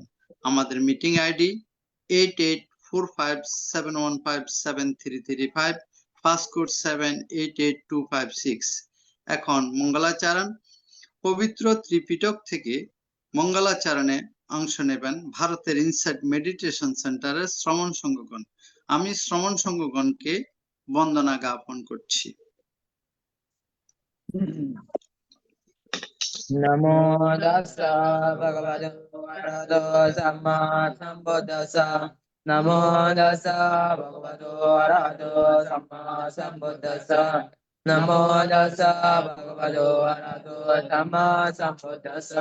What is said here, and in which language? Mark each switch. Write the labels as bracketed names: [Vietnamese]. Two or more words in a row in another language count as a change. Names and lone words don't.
[Bangla] আমাদের মিটিং আইডি 884571573335, ফার্স্ট কোড 788256। এখন মঙ্গলাচরণ, পবিত্র ত্রিপিটক থেকে মঙ্গলাচরণে অংশ নেবেন ভারতের ইনসাইট মেডিটেশন সেন্টারের শ্রমণ সংঘগণ। আমি শ্রমণ সংঘগণকে বন্দনা জ্ঞাপন করছি। [Pali] নমো তাস্সা ভগবতো আরহাতো সাম্মা সাম্বুদ্দাস্সা। নমো তাস্সা ভগবতো আরহাতো সাম্মা সাম্বুদ্দাস্সা। নমো তাস্সা ভগবতো আরহাতো সাম্মা সাম্বুদ্দাস্সা।